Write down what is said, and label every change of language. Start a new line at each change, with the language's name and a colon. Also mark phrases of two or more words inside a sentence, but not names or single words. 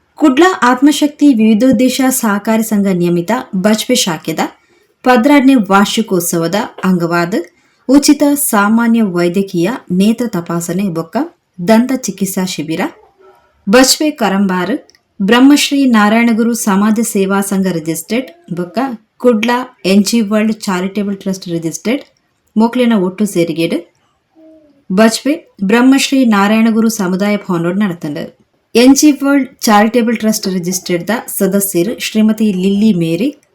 Tulu: ಕುಡ್ಲ ಆತ್ಮಶಕ್ತಿ ವಿವಿಧೋದ್ದೇಶ ಸಹಕಾರಿ ಸಂಘ ನಿಯಮಿತ ಬಜ್ಪೆ ಶಾಖೆದ 12ನೇ ವಾರ್ಷಿಕೋತ್ಸವದ ಅಂಗವಾದ ಉಚಿತ ಸಾಮಾನ್ಯ ವೈದ್ಯಕೀಯ ನೇತ್ರ ತಪಾಸಣೆ ಬೊಕ್ಕ ದಂತ ಚಿಕಿತ್ಸಾ ಶಿಬಿರ ಬಜ್ಪೆ ಕರಂಬಾರ್ ಬ್ರಹ್ಮಶ್ರೀ ನಾರಾಯಣಗುರು ಸಮಾಜ ಸೇವಾ ಸಂಘ ರಿಜಿಸ್ಟರ್ಡ್ ಬೊಕ್ಕ ಕುಡ್ಲ ಎನ್ಜಿ ವರ್ಲ್ಡ್ ಚಾರಿಟೇಬಲ್ ಟ್ರಸ್ಟ್ ರಿಜಿಸ್ಟರ್ಡ್ ಮೊಕ್ಲಿನ ಒಟ್ಟು ಸೇರಿಗೆಡು ಬಜ್ಪೆ ಬ್ರಹ್ಮಶ್ರೀ ನಾರಾಯಣಗುರು ಸಮುದಾಯ ಭವನೋಡ್ ನಡೆತಂಡ ಎನ್ಜಿ ವರ್ಲ್ಡ್ ಚಾರಿಟೇಬಲ್ ಟ್ರಸ್ಟ್ ರಿಜಿಸ್ಟರ್ಡ್ ಸದಸ್ಯರು ಶ್ರೀಮತಿ ಲಿಲ್ಲಿ ಮೇರಿ